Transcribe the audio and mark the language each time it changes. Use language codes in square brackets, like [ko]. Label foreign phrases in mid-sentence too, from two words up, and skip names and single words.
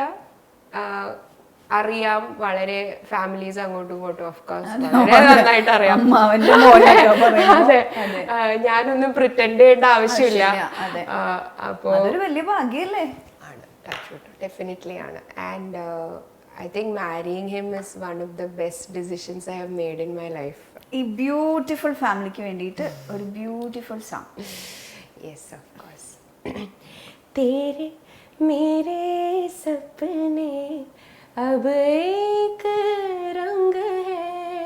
[ml] അറിയാം, വളരെ ഫാമിലീസ് അങ്ങോട്ടും ഇങ്ങോട്ടും [en] of course [ml] വളരെ നന്നായിട്ട് അറിയാം. അതെ, ഞാനൊന്നും പ്രിറ്റൻഡ് ചെയ്യേണ്ട ആവശ്യമില്ല. അപ്പൊ വലിയ ഭാഗ്യല്ലേ. ഡെഫിനറ്റ്ലി ആണ്. [en] and I think marrying him is one of the best decisions I have made in my life. [ml] ഈ ബ്യൂട്ടിഫുൾ ഫാമിലിക്ക് വേണ്ടിയിട്ട് ഒരു ബ്യൂട്ടിഫുൾ സോങ്. [en] yes of course. [hi] तेरे मेरे सपने अब एक रंग है,